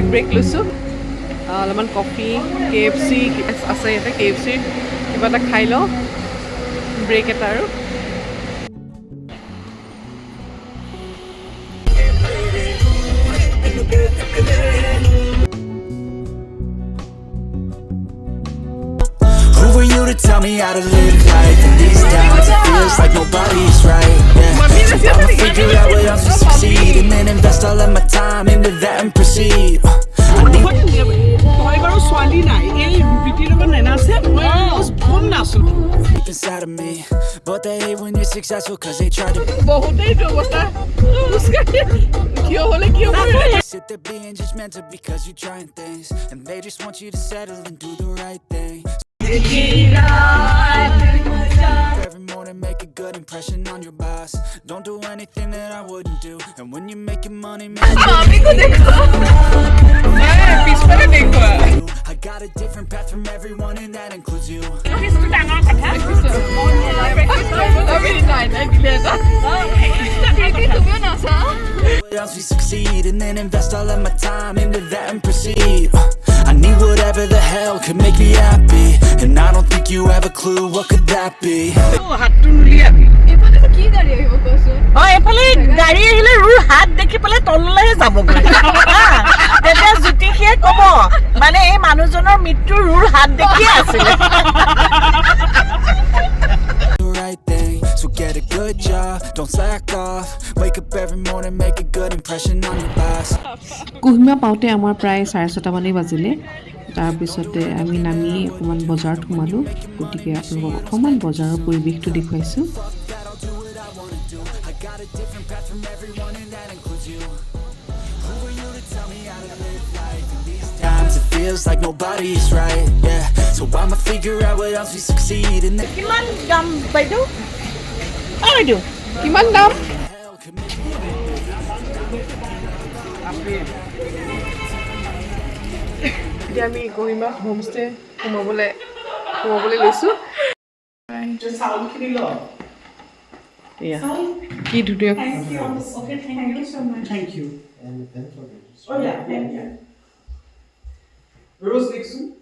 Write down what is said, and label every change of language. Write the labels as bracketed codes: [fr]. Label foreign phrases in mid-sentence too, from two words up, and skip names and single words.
[as] ব্ৰেক লৈছোঁ অলপমান কফি KFC আছে ইয়াতে KFC কিবা এটা খাই লওঁ ব্ৰেক এটা আৰু [en] Who are you to tell me how to live life in these times? It feels like nobody's right. Yeah. So I'ma figure out what else to succeed, and then invest all of my time into that and proceed. [as] তই বাৰু ছোৱালী নাই এই বিটিৰ লগত নেনাচে মই ভুল নাচো [en] Deep inside of me, but they hate when you're successful cause they try to [as] বহুতেই অৱস্থা কিয় হ'লে কিয় [en] sit there being judgmental because you're trying things, and they just want you to settle and do the right thing. Every morning make a good impression on your boss. Don't do anything that I wouldn't do, and when you're making money, man, I got a different path from everyone, and that includes you. Else we succeed, and then invest all of my time into that and proceed. I need whatever the hell could make me happy, and I don't think you have a clue what could that be. [as] হাতটো নুলিয়াবি এইফালে গাড়ী আহিলে ৰুৰ হাত দেখি পেলাই তললৈহে যাবগৈ তেতিয়া জ্যোতিষীয়ে ক'ব মানে এই মানুহজনৰ মৃত্যু ৰুৰ হাত দেখিয়ে আছিলে [en] The right thing, so get a good job, don't slack off. Wake up every morning, make a good impression on your boss. [as] কুহিমা পাওঁতে আমাৰ প্ৰায় 6:30 মানেই বাজিলে তাৰপিছতে আমি নামি অকণমান বজাৰত সোমালোঁ গতিকে আপোনালোকক অকণমান বজাৰৰ পৰিৱেশটো দেখুৱাইছোঁ [en] Got a different path from everyone, and that includes you. Who are you to tell me how to live life? In these times it feels like nobody's right, yeah. So I'ma figure out what else we succeed, and then [as] কিমান দাম বাইদেউ বাইদেউ কিমান দাম [en] hell could make me [as] এতিয়া আমি কুহিমা হোমষ্টে সোমাবলৈ লৈছোঁ চাউলখিনি ল এয়া কি ধুনীয়া [en] thank you [as] ৰ'জ লিখছোঁ